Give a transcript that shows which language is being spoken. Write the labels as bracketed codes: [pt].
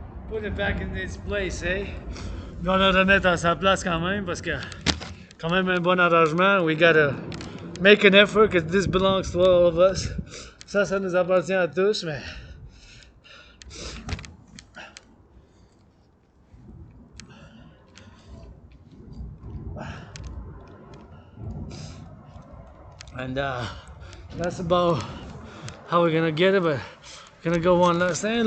[en] Put it back in its place, eh? [fr] Mais on le remettre à sa place quand même parce que quand même un bon arrangement. [en] We gotta make an effort because this belongs to all of us. [fr] Ça nous appartient à tous, mais [en] and that's about how we're gonna get it. But we're gonna go one last time.